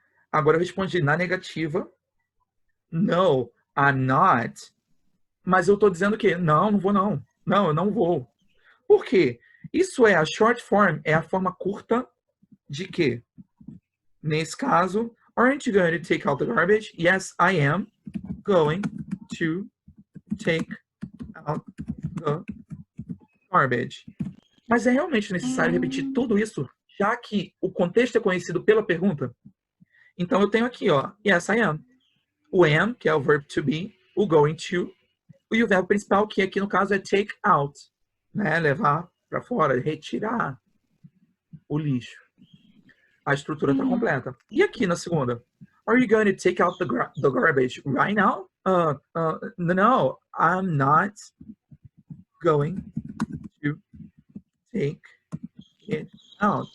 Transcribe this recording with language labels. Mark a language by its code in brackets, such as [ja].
[pt] Agora eu respondi na negativa. [en] No, I'm not. [pt] Mas eu estou dizendo que não vou não. Não, eu não vou. Por quê? Isso é [en] a short form, [pt] é a forma curta de quê? Nesse caso, [en] aren't you going to take out the garbage? Yes, I am going to take out the garbage. [pt] Mas é realmente necessário repetir tudo isso, já que o contexto é conhecido pela pergunta? Então eu tenho aqui, ó, [en] yes, I am. [pt] O am, que é o verb to be, o going to, e o verbo principal, que aqui no caso é take out, né? Levar para fora, retirar o lixo. A estrutura está completa. E aqui na segunda? [en] Are you going to take out the garbage right now? No, I'm not going to take it out.